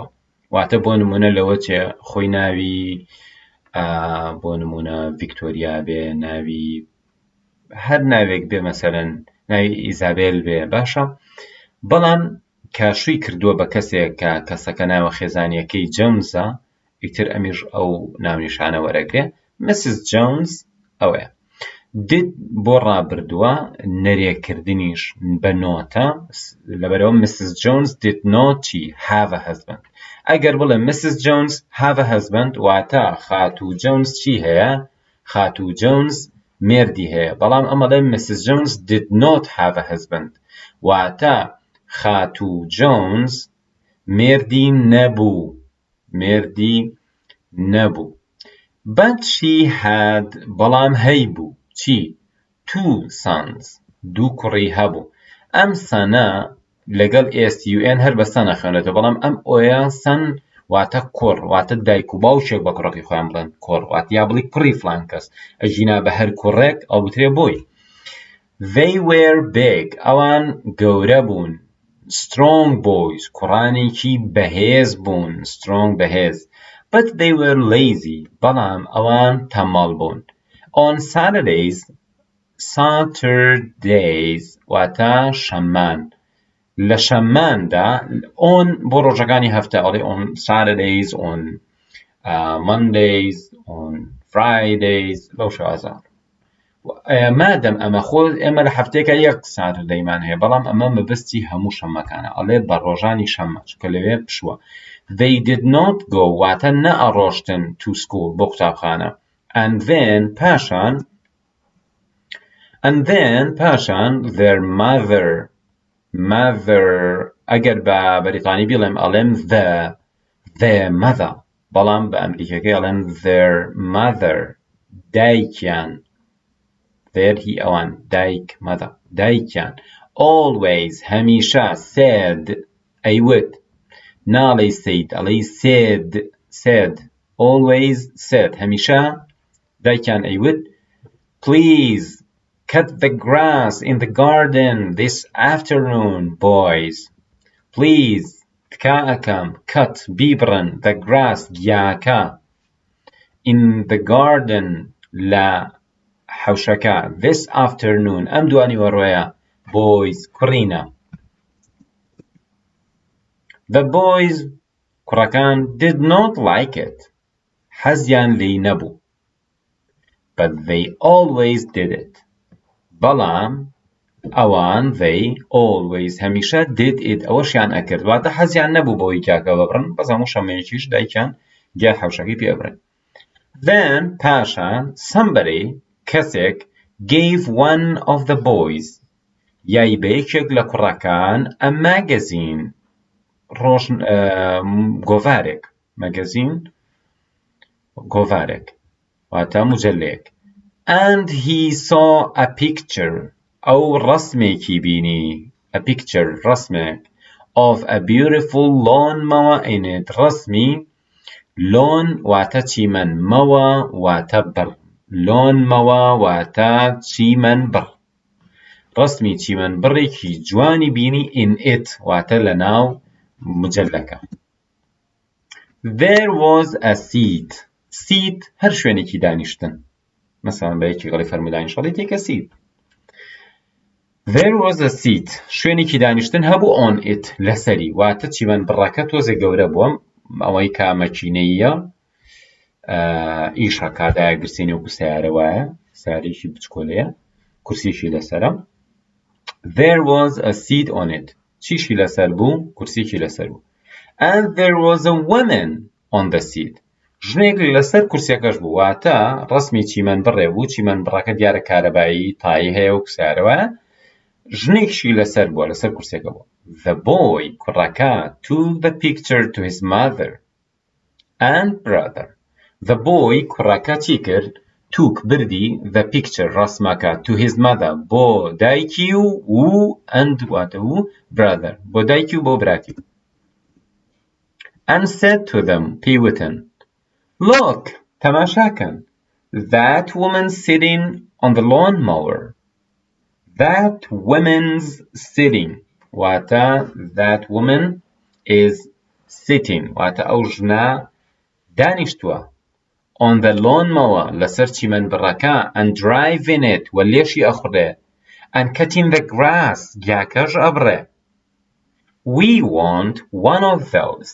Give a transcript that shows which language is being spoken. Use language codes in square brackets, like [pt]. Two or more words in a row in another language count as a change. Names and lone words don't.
[ckb] واتە بۆ نمونە لەوە چێ خۆی ناوی بۆ نمونە ڤیکتۆریا بێ، ناوی هەر ناوێک بێ، مەسەرەن ناوی ئیزابێل بێ، باشە، بەڵام کاشووی کردووە بە کەسێک کە کەسەکە ناوە خێزانیەکەی جۆنزە، ئیتر ئەمیش ئەو ناونیشانە وەرەگرێ. Mrs. Jones ئەوەیە. did بۆ ڕابردووە نەرێکردنیش بە نۆتە، لەبەرەوە Mrs. [en] Jones did not have a husband. [ckb] ئەگەر بڵێ [en] Mrs. Jones have a husband [ckb] واتە خاتوو جۆنز چی هەیە؟ خاتوو جۆنز مێردی هەیە، بەڵام ئەمەڵێ Mrs. [en] Jones did not have a husband [ckb] واتە خاتوو جۆنز مێردی نەبوو. [en] But she had [ckb] بەڵام هەیبوو چی؟ [en] two sons [ckb] دوو کوڕی هەبوو. ئەم سەنە لەگەڵ SUN هەر بە سەنە خوێنێتەوە، بەڵام ئەم ئۆیە سەن واتە کوڕ، واتە دایک و باوکێک بە کوڕەکەی خۆیان بڵێن کوڕ، واتە یا بڵی کوڕی فلان کەس، ئەژینا بە هەر کوڕێک ئەو بترێ بۆی. [en] They were big [ckb] ئەوان گەورە بوون. [en] Strong boys [ckb] کوڕانێکی بەهێز بوون، strong بەهێز. [en] But they were lazy [ckb] بەڵام ئەوان تەمەڵ بوون. [en] On Saturdays [ckb] واتە شەمان، لە شەماندا [en] on [ckb] بۆ ڕۆژەکانی هەفتە ئەڵێ [en] on Saturdays, on Mondays, on Fridays، [ckb] لەو شازە مادەم ئەمە خۆ ئێمە لە هەفتەیەکە یەک ساتردەیمان هەیە، بەڵام ئەمە مەبەستی هەموو شەمەکانە، ئەڵێ بە ڕۆژانی شەمە چکە لەوێ پشووە. [en] They did not go [ckb] واتە نەئەڕۆشتن [en] to school [ckb] بۆ قوتابخانە. [en] And then [ckb] پاشان [en] their mother [ckb] ئەگەر بە بەریتانی بڵێم ئەڵێم [en] the mother، [ckb] بەڵام بە ئەمریکەکەی ئەڵێم [en] their mother دایکیان، their [ckb] هی ئەوان دایک [en] mother دایکیان always هەمیشە said [ckb] ئەیوت، ناڵێی [en] said ئەڵێی said always said [ckb] هەمیشە دایکیان ئەیوت [en] please cut the grass in the garden this afternoon boys. Please [ckb] تکا ئەکەم [en] cut بیبڕن the grass گیاکە in the garden [ckb] لە حەوشەکە [en] this afternoon [ckb] ئەم دوانی وەڕۆیە [en] boys کوڕینە. The boys کوڕەکان did not like it [ckb] حەزیان لێی نەبوو. [en] But they always did it [ckb] بەڵام ئەوان [en] they always [ckb] هەمیشە [en] did it [ckb] ئەوەشیان ئەکرد، واتە حەزیان نەبوو بەوەی کاکە ببڕن، بەس هەموو شەمەیەکیش دایکیان گیا حەوشەکەی پێ بڕن. [en] Then پاشان somebody کەسێک gave one of the boys [ckb] یای بە یەکێک لە کوڕەکان [en] a magazine گۆڤارێک [ckb] واتە مجەلەیەک [en] and he saw a picture [ckb] ئەو ڕەسمێکی بینی [en] a [ckb] picture ڕەسمێک [en] of a beautiful lawn [ckb] مەوە [en] in it [ckb] ڕەسمی lawn واتە چیمەن مەوە واتە بڕ lawn مەوە واتە چیمەن بڕ ڕەسمی چیمەن بڕێکی جوانی بینی [en] in it [ckb] واتە لەناو مجەللەکە [en] There was a seat. [ckb] Seat هەر شوێنێکی دانیشتن. مثلا بە یەکی غەڵی فەرموو دانیشتڵی تێکە seat. [en] There was a seat. [ckb] شوێنێکی دانیشتن هەبوو [en] on it [ckb] لەسەری. واتە چیمەن بڕەکە تۆزێ گەورە بووە. ئەوەی کا مەکینەیە. ئیش هەکاتایە گرسێنی وەکو سیارە وایە. سیارێکی بچکۆلەیە. کورسیشی لەسەرە. [en] There was a seat on it. [ckb] چیشی لەسەر بوو؟ کورسیشی لەسەر بوو. [en] And there was a woman on the seat. [ckb] ژنێک لەسەر کورسیەکەش بوو واتە ڕەسمی چیمەن بڕێ بوو چیمەن بڕەکە دیارە کارەبایی تایی هەیە و سیارەوە ژنێکشی لەسەر بووە لەسەر کورسیەکە بووە [en] The boy [ckb] کوڕەکە [en] took the picture to his mother and brother. The boy [ckb] کوڕەکە چی کرد؟ took بردی [en] the picture [ckb] ڕەسمەکە [en] to his mother [ckb] بۆ دایکی و and واتە و brother بۆ دایکی و بۆ براتی [en] and said to them [ckb] پیوتن [en] Look تەماشاکەن that woman sitting on the lawnmower that woman's sitting واتە that woman is sitting [ckb] واتە ئەو ژنە دانیشتووە [en] on the lawnmower [ckb] لەسەر چیمەن بڕەکە [en] and driving it [ckb] و لێشی ئەخورێ [en] and cutting the grass [ckb] گیاکەش ئەبڕێ [en] We want one of those.